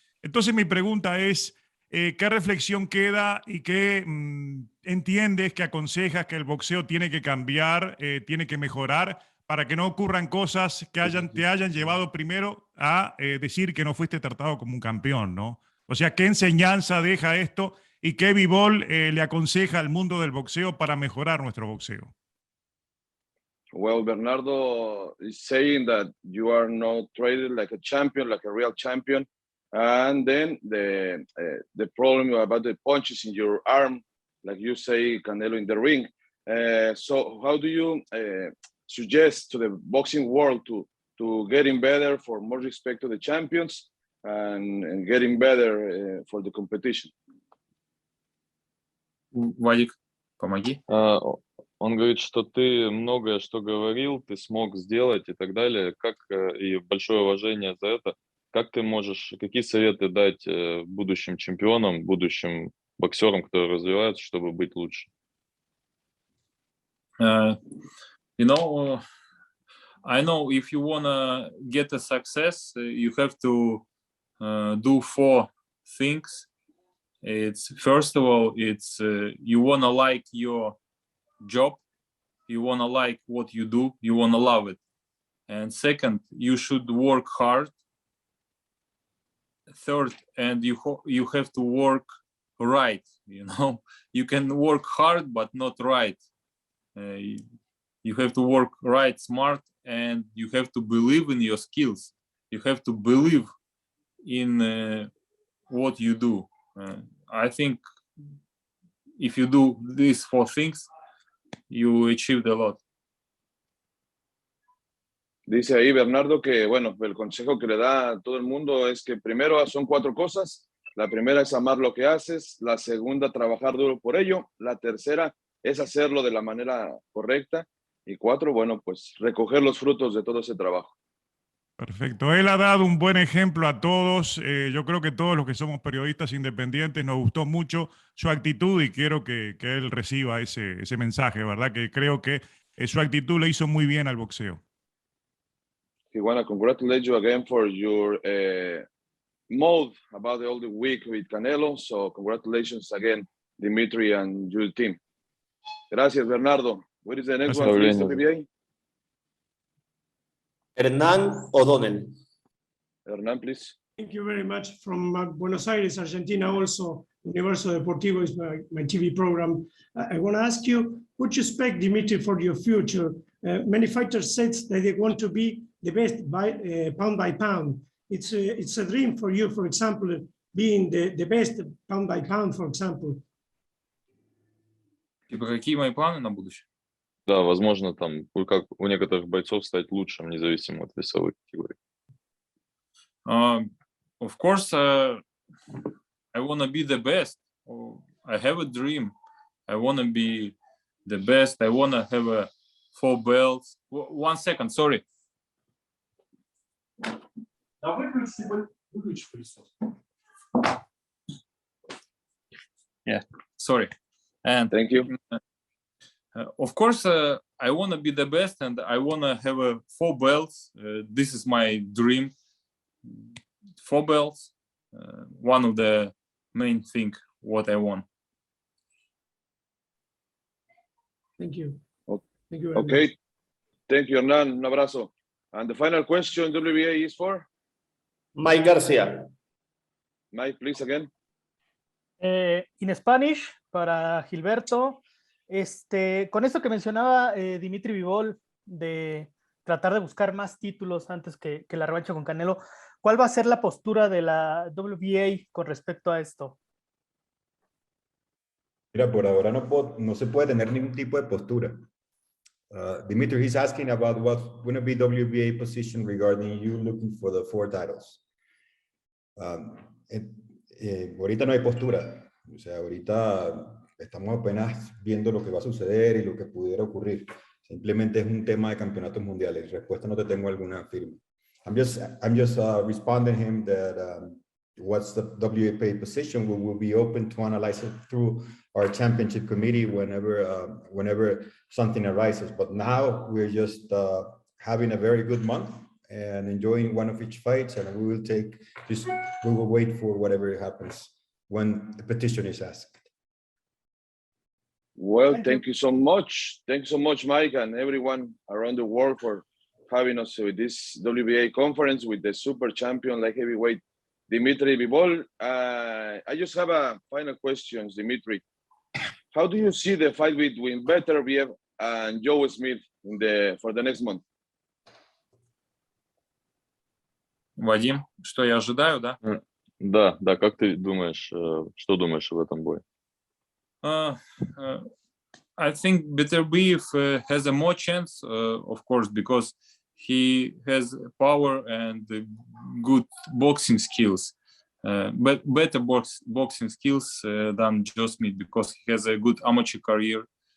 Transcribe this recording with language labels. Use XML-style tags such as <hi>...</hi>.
<es>Entonces mi pregunta es, ¿qué reflexión queda y qué entiendes, que aconsejas que el boxeo tiene que cambiar, tiene que mejorar, para que no ocurran cosas que te hayan llevado primero a decir que no fuiste tratado como un campeón, ¿no? O sea, ¿qué enseñanza deja esto? ¿Y qué Bivol le aconseja al mundo del boxeo para mejorar nuestro boxeo?</es> <en>Well, Bernardo is saying that you are not treated like a champion, like a real champion. And then the problem about the punches in your arm, like you say, Canelo in the ring. So how do you suggest to the boxing world to getting better, for more respect to the champions, and getting better for the competition?</en> <ru>Вадик, помоги. Он говорит, что ты многое, что говорил, ты смог сделать и так далее. Как, и большое уважение за это. Как ты можешь, какие советы дать будущим чемпионам, будущим боксерам, которые развиваются, чтобы быть лучше?</ru> <en>You know, I know if you wanna get a success, you have to do 4 things. It's first of all, it's you wanna like your job, you wanna like what you do, you wanna love it. And second, you should work hard. Third, and you have to work right. You know, you can work hard but not right. You have to work right, smart, and you have to believe in your skills. You have to believe in what you do. I think if you do these 4 things, you achieved a lot.</en> <es>Dice ahí Bernardo que, bueno, el consejo que le da a todo el mundo es que primero son 4 cosas. La primera es amar lo que haces. La segunda, trabajar duro por ello. La tercera es hacerlo de la manera correcta. Y 4, bueno, pues recoger los frutos de todo ese trabajo. Perfecto. Él ha dado un buen ejemplo a todos. Yo creo que todos los que somos periodistas independientes nos gustó mucho su actitud y quiero que él reciba ese mensaje, ¿verdad? Que creo que su actitud le hizo muy bien al boxeo.</es> <en>We want to congratulate you again for your mode about all the week with Canelo. So congratulations again, Dmitry and your team.</en> <es>Gracias,</es> <en>Bernardo. What is the next one, please, WBA? Hernán O'Donnell. Hernán, please. Thank you very much. From Buenos Aires, Argentina, also, Universo Deportivo is my TV program. I want to ask you, what you expect, Dmitry, for your future? Many fighters said that they want to be the best pound by pound. It's a dream for you, for example, being the best pound by pound, for example.</en> <ru>Типа, какие мои планы на будущее? Да, возможно, там, как у некоторых бойцов стать лучшим, независимо от весовых категорий.</ru> <en>Of course, I want to be the best. I have a dream. I want to be the best. I want to have 4 belts. 1 second, sorry. Yeah, sorry. And thank you. Of course, I want to be the best, and I want to have 4 belts. This is my dream. 4 belts. One of the main thing what I want. Thank you. Thank you very okay. much. Thank you, Hernán.</en> <es>Un abrazo.</es> <en>And the final question, WBA, is for? Mike Garcia. Mike, please, again. In Spanish,</en> <es>para Gilberto, con esto que mencionaba Dmitry Bivol, de tratar de buscar más títulos antes que la revancha con Canelo, ¿cuál va a ser la postura de la WBA con respecto a esto? Mira, por ahora no se puede tener ningún tipo de postura.</es> <en>Dmitry, he's asking about what's going to be WBA position regarding you looking for the 4 titles.</en> <es>Ahorita no hay postura. O sea, ahorita estamos apenas viendo lo que va a suceder y lo que pudiera ocurrir. Simplemente es un tema de campeonatos mundiales. Respuesta no te tengo alguna firme.</es> <en>I'm just responding him that what's the WBA position. We will be open to analyze it through our championship committee whenever something arises. But now we're just having a very good month and enjoying one of each fights, and we will wait for whatever happens when the petition is asked. Well, thank you so much. Thank you so much, Mike, and everyone around the world for having us with this WBA conference with the super champion light heavyweight Dmitry Bivol. I just have a final question, Dmitry. How do you see the fight between Beterbiev and Joe Smith for the next month?</en> <ru>Вадим, что я ожидаю, да? Да, как ты думаешь, что думаешь об этом бою?</ru> <en>I think Beterbiev has a more chance, of course, because he has power and good boxing skills, but better boxing skills than Joe Smith, because he has a good amateur career.</en>